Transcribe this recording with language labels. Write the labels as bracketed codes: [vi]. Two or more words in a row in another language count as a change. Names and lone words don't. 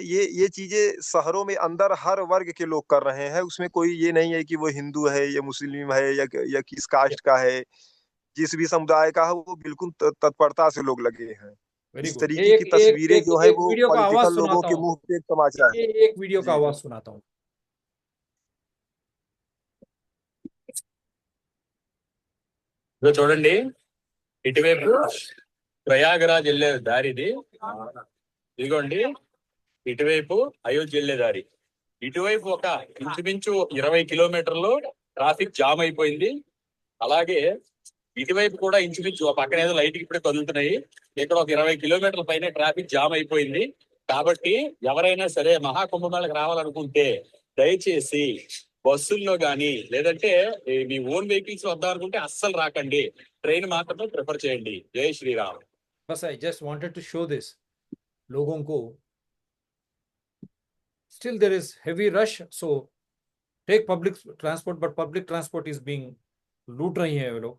[hi] ये चीजें शहरों में अंदर हर वर्ग के लोग कर रहे हैं। उसमें कोई ये नहीं है कि वो हिंदू है या मुस्लिम है या किस कास्ट का है। जिस भी समुदाय का है, वो बिल्कुल तत्परता से लोग लगे हैं। वेरी इस गुड। तरीके की एक एक तस्वीरें एक जो है एक वो वीडियो का आवाज पॉलिटिकल लोगों सुनाता के हूँ। मुंह पे एक तमाचा है। एक वीडियो का जी। आवाज सुनाता हूँ। [te] చూడండి, ఇటువైపు ప్రయాగరాజ్ వెళ్ళే దారిది, ఇదిగోండి ఇటువైపు అయోధ్య వెళ్ళే దారి. ఇటువైపు ఒక ఇంచుమించు 20 కిలోమీటర్లు [en] traffic jam [te] అయిపోయింది. అలాగే ఇటువైపు కూడా ఇంచుమించు పక్కన ఏదో లైట్ ఇప్పుడే కదులుతున్నాయి, ఇక్కడ ఒక 20 కిలోమీటర్ల పైన [en] traffic jam [te] అయిపోయింది. కాబట్టి ఎవరైనా సరే మహాకుంభమేళకు రావాలనుకుంటే దయచేసి బస్సుల్లో గానీ లేదంటే మీ [en] own vehicles [te] వద్దాం అనుకుంటే అస్సలు రాకండి, ట్రైన్ మాత్రమే ప్రిఫర్ చేయండి. జై శ్రీరామ్. [en] बस I just wanted to show this [hi] लोगों को। [en] still there is heavy rush, so take public transport, but public transport is being [hi] लूट रही है वो लोग।